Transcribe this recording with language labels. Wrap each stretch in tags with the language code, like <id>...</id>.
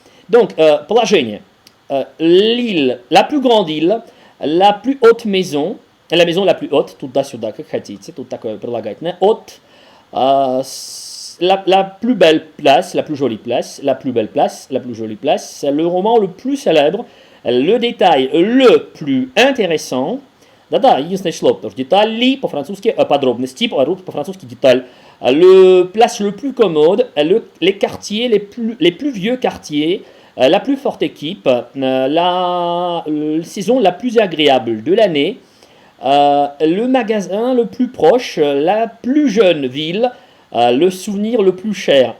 <fr>Donc, положение. L'île, la plus grande île, la plus haute maison, la maison la plus haute, туда-сюда, как хотите, тут такое прилагательное, от, la plus belle place, la plus jolie place, la plus belle place, la plus jolie place, c'est le roman le plus célèbre, le détail le plus intéressant.</fr> <ru>Да-да, единственное число, потому что детали по-французски, подробности, по-французски деталь.</ru> <fr>Le place le plus commode, les quartiers, les plus vieux quartiers, la plus forte équipe, la saison la plus agréable de l'année, le magasin le plus proche, la plus jeune ville, le souvenir le plus cher.</fr>